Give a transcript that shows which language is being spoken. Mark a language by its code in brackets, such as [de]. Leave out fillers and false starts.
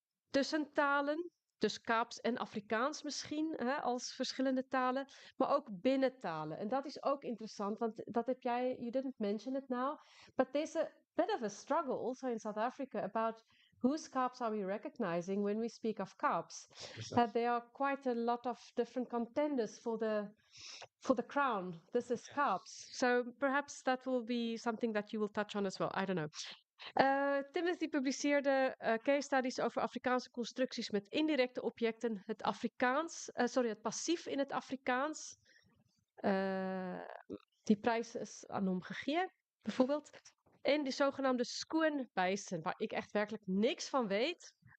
[nl] Tussen talen, dus Kaaps en Afrikaans misschien, als verschillende talen, maar ook binnen talen. En dat is ook interessant, want dat heb jij, [en] you didn't mention it now, but there's a bit of a struggle also in South Africa about whose Kaaps are we recognizing when we speak of Kaaps? There are quite a lot of different contenders for the crown. This is Kaaps. So perhaps that will be something that you will touch on as well. I don't know. [nl] Timothy publiceerde case studies over Afrikaanse constructies met indirecte objecten, het passief in het Afrikaans. Die prijs is aan hem gegeven, bijvoorbeeld. En de zogenaamde skoenwijzen, waar ik echt werkelijk niks van weet.